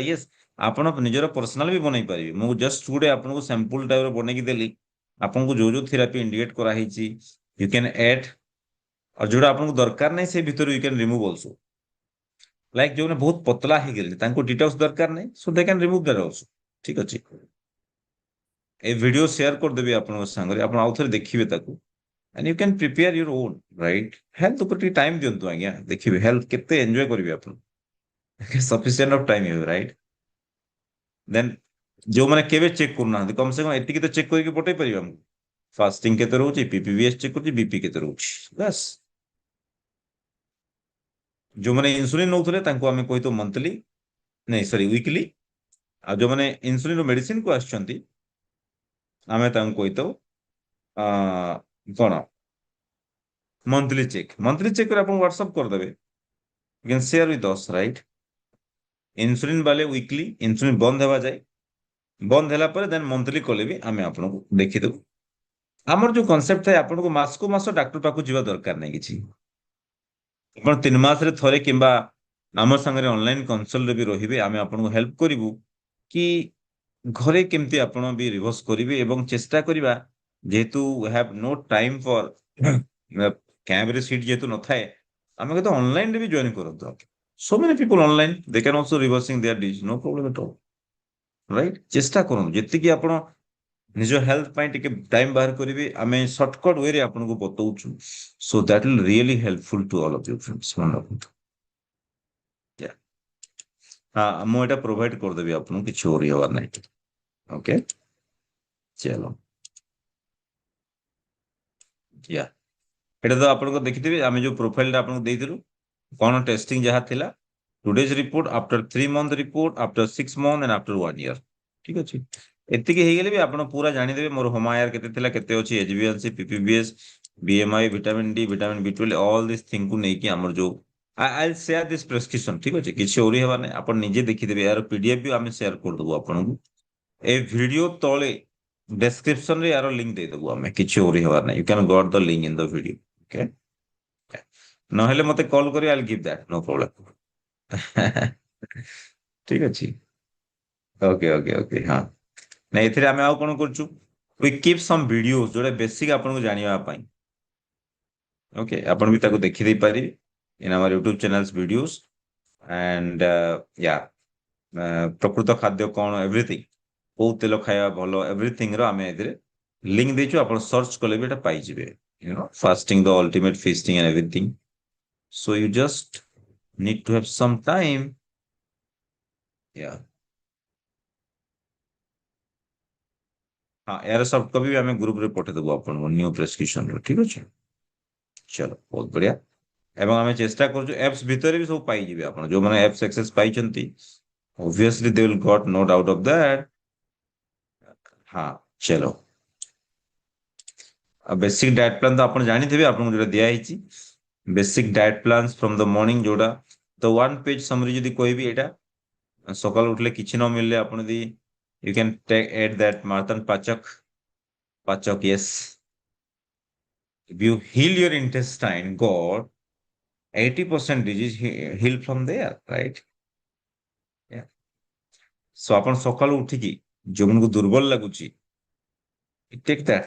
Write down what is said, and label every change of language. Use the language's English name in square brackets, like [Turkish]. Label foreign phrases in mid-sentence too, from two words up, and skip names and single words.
[Odia] ୟେସ୍, ଆପଣ ନିଜର ପର୍ସନାଲ ବି ବନେଇ ପାରିବେ। ମୁଁ ଜଷ୍ଟ ଗୋଟେ ଆପଣଙ୍କୁ ସାମ୍ପୁଲ ଟାଇପର ବନେଇକି ଦେଲି, ଆପଣଙ୍କୁ ଯୋଉ ଯୋଉ ଥେରାପି ଇଣ୍ଡିକେଟ କରାହେଇଛି [English] you can add, [Odia] ଆଉ ଯୋଉଟା ଆପଣଙ୍କୁ ଦରକାର ନାହିଁ ସେ ଭିତରୁ [English] you can remove also. [Odia] ଲାଇକ୍ ଯୋଉମାନେ ବହୁତ ପତଳା ହେଇଗଲେଣି ତାଙ୍କୁ ଡିଟକ୍ସ ଦରକାର ନାହିଁ, [English] so they can remove that also. [Odia] ଠିକ ଅଛି, ଏ ଭିଡିଓ ସେୟାର କରିଦେବି ଆପଣଙ୍କ ସାଙ୍ଗରେ, ଆପଣ ଆଉ ଥରେ ଦେଖିବେ ତାକୁ। [English] and you can prepare your own, right? [Odia] health ଉପରେ ଟିକେ ଟାଇମ ଦିଅନ୍ତୁ ଆଜ୍ଞା, ଦେଖିବେ ହେଲ୍ଥ କେତେ ଏନ୍ଜୟ କରିବେ ଆପଣ। [English] sufficient of time ହେବେ, ରାଇଟ୍? [Odia] ଦେନ୍ ଯୋଉମାନେ କେବେ ଚେକ୍ କରୁନାହାନ୍ତି କମ ସେ କମ ଏତିକି ତ ଚେକ୍ କରିକି ପଠେଇ ପାରିବେ ଆମକୁ। ଫାଷ୍ଟିଂ କେତେ ରହୁଛି, ପିପିବିଏସ୍ ଚେକ୍ କରୁଛି, ବିପି କେତେ ରହୁଛି, ବାସ୍। ଯୋଉମାନେ ଇନ୍ସୁଲିନ ନଉଥିଲେ ତାଙ୍କୁ ଆମେ କହିଥାଉ ମନ୍ଥଲି, ନାଇଁ ସରି ୱିକଲି। ଆଉ ଯୋଉମାନେ ଇନ୍ସୁଲିନ ମେଡିସିନ କୁ ଆସୁଛନ୍ତି ଆମେ ତାଙ୍କୁ କହିଥାଉ କଣ [English] monthly check. monthly check [Odia] କରି ଆପଣ ହ୍ୱାଟ୍ସଆପ୍ କରିଦେବେ, [English] you can share with us, right? [Odia] ଇନ୍ସୁଲିନ ବାଲେ ୱିକଲି, ଇନ୍ସୁଲିନ ବନ୍ଦ ହେବା ଯାଏ, ବନ୍ଦ ହେଲା ପରେ ଦେନ୍ ମନ୍ଥଲି କଲେ ବି ଆମେ ଆପଣଙ୍କୁ ଦେଖିଦେବୁ। ଆମର ଯୋଉ କନସେପ୍ଟ ଥାଏ ଆପଣଙ୍କୁ ମାସକୁ ମାସ ଡାକ୍ତର ପାଖକୁ ଯିବା ଦରକାର ନାହିଁ କିଛି। ଆପଣ 3 ମାସରେ ଥରେ କିମ୍ବା ଆମ ସାଙ୍ଗରେ ଅନଲାଇନ କନସଲ୍ଟରେ ବି ରହିବେ, ଆମେ ଆପଣଙ୍କୁ ହେଲ୍ପ କରିବୁ କି ଘରେ କେମିତି ଆପଣ ବି ରିଭର୍ସ କରିବେ। ଏବଂ ଚେଷ୍ଟା କରିବା, ଯେହେତୁ [English] we have no time for [Odia] କ୍ୟାମ୍ପରେ ସିଟ୍ ଯେହେତୁ ନଥାଏ, ଆମେ କିନ୍ତୁ ଅନଲାଇନରେ ବି ଜଏନ୍ କରନ୍ତୁ। [English] so many people online, they can also reversing their disease, no problem at all, right? [Odia] ଚେଷ୍ଟା କରନ୍ତୁ ଯେତିକି ଆପଣ ନିଜ ହେଲ୍ଥ ପାଇଁ ଟିକେ ଟାଇମ ବାହାର କରିବେ, ଆମେ ସର୍ଟକଟ ୱେରେ ଆପଣଙ୍କୁ ବତଉଛୁ, [English] so that will really helpful to all of you friends, [Odia] ମନେ ରଖନ୍ତୁ। [English] Yeah. [Odia] ହଁ ମୁଁ ଏଇଟା ପ୍ରୋଭାଇଡ କରିଦେବି ଆପଣଙ୍କୁ, କିଛି ଓରି ହବାର ନାହିଁ। ଓକେ, ଚାଲ ୟା ଏଇଟା ତ ଆପଣଙ୍କ ଦେଖିଥିବେ ଆମେ ଯୋଉ ପ୍ରୋଫାଇଲଟା ଆପଣଙ୍କୁ ଦେଇଥିଲୁ, କଣ ଟେଷ୍ଟିଂ ଯାହା ଥିଲା, [English] today's report, after 3 month report, after 6 month and after 1 year. [Odia] ଠିକ ଅଛି, ଏତିକି ହେଇଗଲେ ବି ଆପଣ ପୁରା ଜାଣିଦେବେ ମୋର ହୋମାୟାର କେତେ ଥିଲା, କେତେ ଅଛି, ଏଚବିଏଲସି, ପିପିବିଏସ୍, ବିଏମଆଇ, ଭିଟାମିନ ଡି, ଭିଟାମିନ ବି12, [English] all this [Odia] ଥିଙ୍ଗକୁ ନେଇକି ଆମର ଯୋଉ [English] I share this prescription. [Odia] ଠିକ ଅଛି, କିଛି ଓରି ହେବାର ନାହିଁ, ଆପଣ ନିଜେ ଦେଖିଦେବେ। ଏହାର ପିଡିଏଫ୍ ବି ଆମେ ସେୟାର କରିଦେବୁ ଆପଣଙ୍କୁ। ଏ ଭିଡିଓ ତଳେ ଡେସ୍କ୍ରିପସନ ରେ ୟାର ଲିଙ୍କ ଦେଇଦେବୁ ଆମେ, କିଛି ଓରି ହେବାର ନାହିଁ। [English] you can got the link in the video. ଓକେ, [Odia] ନହେଲେ ମତେ କଲ୍ କରିବେ, [English] I'll give that, no problem. [Odia] ଠିକ ଅଛି, [English] okay okay okay. [Odia] ହଁ ନାଇଁ ଏଥିରେ ଆମେ ଆଉ କଣ କରୁଛୁ, [English] we keep some videos [Odia] ଯୋଉଟା ବେସିକ ଆପଣଙ୍କୁ ଜାଣିବା ପାଇଁ। ଓକେ, ଆପଣ ବି ତାକୁ ଦେଖିଦେଇ ପାରିବେ [English] in our YouTube channels videos and yeah, [Odia] ପ୍ରକୃତ ଖାଦ୍ୟ କଣ, ଏଭ୍ରିଥିଙ୍ଗ, କୋଉ ତେଲ ଖାଇବା ଭଲ, ଏଭ୍ରିଥିଙ୍ଗ ର ଆମେ ଏଥିରେ ଲିଙ୍କ ଦେଇଛୁ। ଆପଣ ସର୍ଚ୍ଚ କଲେ ବି ଏଟା ପାଇଯିବେ, [English] fasting the ultimate feasting and everything, so you just need to have some time। yeah, [Odia] ହଁ ଏହାର ସଫ୍ଟ କପି ବି ଆମେ ଗ୍ରୁପରେ ପଠେଇଦେବୁ ଆପଣଙ୍କୁ ନ୍ୟୁ ପ୍ରେସକ୍ରିପସନ ର। ଠିକ ଅଛି, ଚलो ବହୁତ ବଢିଆ। ଏବଂ ଆମେ ଚେଷ୍ଟା କରୁଛୁ ଆପ୍ସ ଭିତରେ ବି ସବୁ ପାଇଯିବେ ଆପଣ, ଯୋଉମାନେ ଆପ୍ସ ଆକ୍ସେସ ପାଇଛନ୍ତି [English] obviously they will got no doubt of that। [Odia] ହଁ ଚलो, ଆଉ [English] basic diet plan [Odia] ତ ଆପଣ ଜାଣିଥିବେ, ଆପଣଙ୍କୁ ଯୋଉଟା ଦିଆହେଇଛି [English] basic diet plans from the morning, [Odia] ଯୋଉଟା ତ 1 page ସମରି ଯଦି କହିବି, ଏଇଟା ସକାଳୁ ଉଠିଲେ କିଛି ନ ମିଳିଲେ ଆପଣ ଯଦି [English] you can take add that Martan Pachak, Pachak, yes, if you heal your intestine, God, 80% disease heal from there, right? Yeah. [Odia] So ଆପଣ ସକାଳୁ ଉଠିକି ଯୋଉମାନଙ୍କୁ ଦୁର୍ବଳ ଲାଗୁଛି, [English] take that.